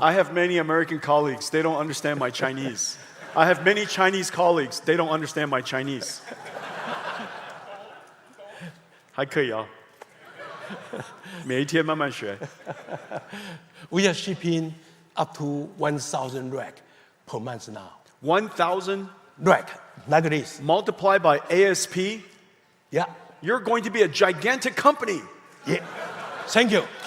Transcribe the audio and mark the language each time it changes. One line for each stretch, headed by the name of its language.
English: I have many American colleagues. They don't understand my Chinese. I have many Chinese colleagues. They don't understand my Chinese.
Chinese: 还可以啊，每一天慢慢学。
English: We are shipping up to 1,000 rack per month now. 1,000 Rack, like this. multiplied by ASP. Yeah. You're going to be a gigantic company. Yeah. Thank you.